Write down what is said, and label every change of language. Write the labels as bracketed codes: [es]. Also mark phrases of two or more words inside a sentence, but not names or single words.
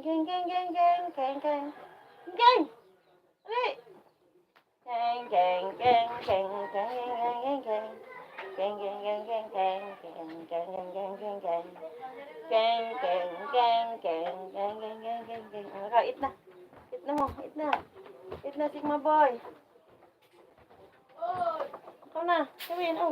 [en] gang, gang, gang, gang, gang. Gang! Ali! Gang, gang, gang, gang, gang, gang, gang, gang. Gang, gang, gang, gang, gang, gang, gang, gang, gang, gang, gang. Gang, gang, gang, gang, gang, gang, gang, gang, gang. [tl] Eat na. Eat na mo, eat na. Eat na, [en] Sigma boy. [tl] Ikaw na, gawin, oh.